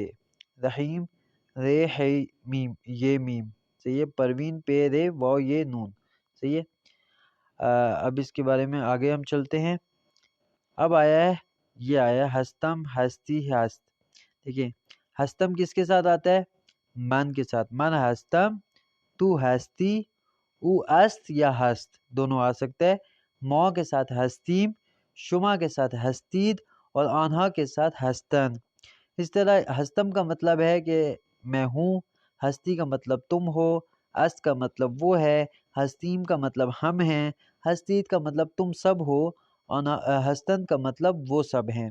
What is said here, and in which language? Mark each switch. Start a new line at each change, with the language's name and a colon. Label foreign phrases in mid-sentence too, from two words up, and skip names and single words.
Urdu: رحیم، رے ہے میم یہ میم. صحیح ہے. پروین پے رے واو یہ نون. صحیح ہے. اب اس کے بارے میں آگے ہم چلتے ہیں. اب آیا ہے، یہ آیا
Persian: ہستم، ہستی، ہست.
Urdu: دیکھیے ہستم کس کے ساتھ آتا ہے؟ من کے ساتھ.
Persian: من ہستم، تو ہستی، او است یا ہست
Urdu: دونوں آ سکتا ہے. ما کے ساتھ ہستیم، شما کے ساتھ ہستید، اور آنها کے ساتھ ہستن. اس طرح ہستم کا مطلب ہے کہ میں ہوں، ہستی کا مطلب تم ہو، است کا مطلب وہ ہے، ہستیم کا مطلب ہم ہیں، ہستید کا مطلب تم سب ہو، اور ہستن کا مطلب وہ سب ہیں.